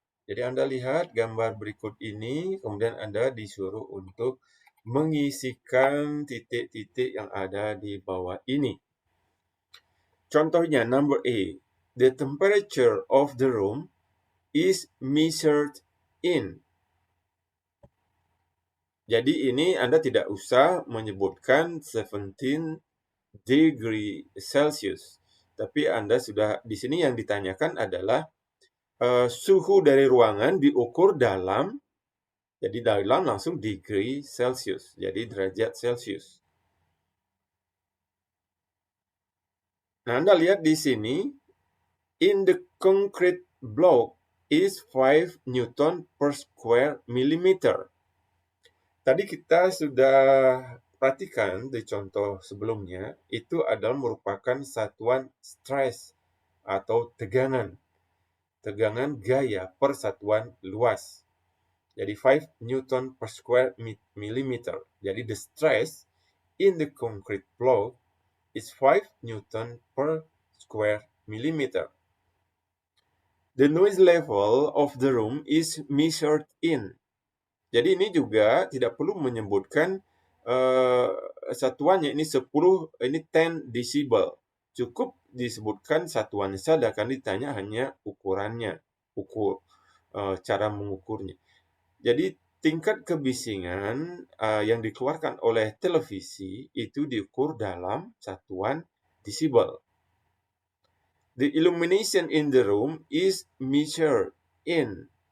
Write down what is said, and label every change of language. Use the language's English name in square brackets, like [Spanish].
[Indonesian] Jadi Anda lihat gambar berikut ini, kemudian Anda disuruh untuk mengisikan titik-titik yang ada di bawah ini. [English] Contohnya number A, the temperature of the room is measured in. [Indonesian] Jadi ini Anda tidak usah menyebutkan 17 degree Celsius. Tapi Anda sudah, di sini yang ditanyakan adalah suhu dari ruangan diukur dalam, jadi dalam langsung degree Celsius, jadi derajat Celsius. Nah, Anda lihat di sini, [English] in the concrete block is 5 Newton per square millimeter. [Indonesian] Tadi kita sudah perhatikan di contoh sebelumnya, itu adalah merupakan satuan stress atau tegangan. Tegangan gaya per satuan luas. Jadi [English] 5 Newton per square millimeter. Jadi the stress in the concrete block is 5 Newton per square millimeter. The noise level of the room is measured in. [Indonesian] Jadi ini juga tidak perlu menyebutkan satuannya, ini 10, ini 10 decibel. Cukup disebutkan satuannya saja, akan ditanya hanya ukurannya, cara mengukurnya. Jadi tingkat kebisingan yang dikeluarkan oleh televisi itu diukur dalam satuan decibel. [English] The illumination in the room is measured in.